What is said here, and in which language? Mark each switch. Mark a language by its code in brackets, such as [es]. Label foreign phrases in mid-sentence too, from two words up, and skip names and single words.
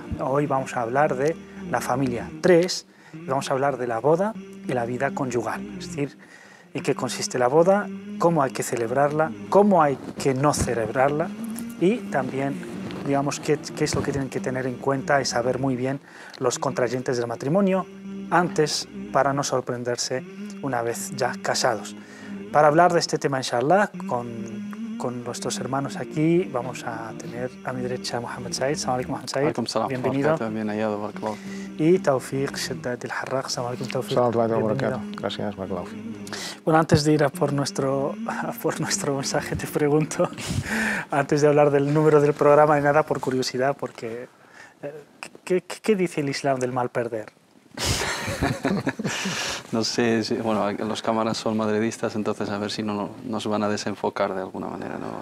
[es] Hoy vamos a hablar de la familia 3, y vamos a hablar de la boda y la vida conyugal, es decir, en qué consiste la boda, cómo hay que celebrarla, cómo hay que no celebrarla y también, digamos, qué es lo que tienen que tener en cuenta y saber muy bien los contrayentes del matrimonio antes para no sorprenderse una vez ya casados. Para hablar de este tema, inshallah, con nuestros hermanos aquí, vamos a tener a mi derecha Mohamed Said. [ar] السلام عليكم, Mohamed Said. [es] Bienvenido. Bien hallado, barakallahu. Y Tawfiq Shaddad al-Harraq. [ar] السلام عليكم, [es] Tawfiq. Bienvenido. Gracias, barakallahu. Bueno, antes de ir a por nuestro mensaje, te pregunto, antes de hablar del número del programa y nada, por curiosidad, porque ¿qué dice el Islam del mal perder? No sé, bueno, los cámaras son madridistas, entonces a ver si no nos van a desenfocar de alguna manera, ¿no?